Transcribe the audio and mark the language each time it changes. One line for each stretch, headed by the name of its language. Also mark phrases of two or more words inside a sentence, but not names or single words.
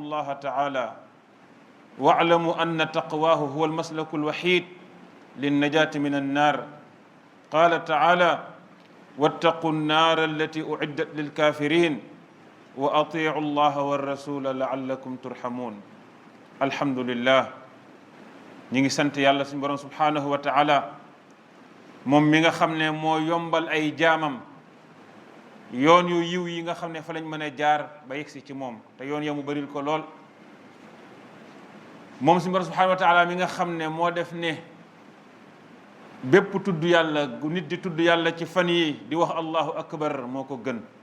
Arabic: الله تعالى واعلموا أن تقواه هو المسلك الوحيد للنجاة من النار قال تعالى واتقوا النار التي أعدت للكافرين وأطيعوا الله والرسول لعلكم ترحمون الحمد لله
Wolof: ñi sant yàlla suñu borom
Arabic: سبحانه وتعالى
Wolof: moom mi nga xam ne moo yombal ay jaamam yoon yu yiw yi nga xam ne fa lañ mën a jaar ba yegsi ci moom te yoon ya mu bëril ko lool moom suñu borom
Arabic: سبحانه وتعالى
Wolof: mi nga xam ne moo def ne bépp tudd yàlla gu nit di tudd yàlla ci fan yi di wax
Arabic: الله أكبر
Wolof: moo ko gën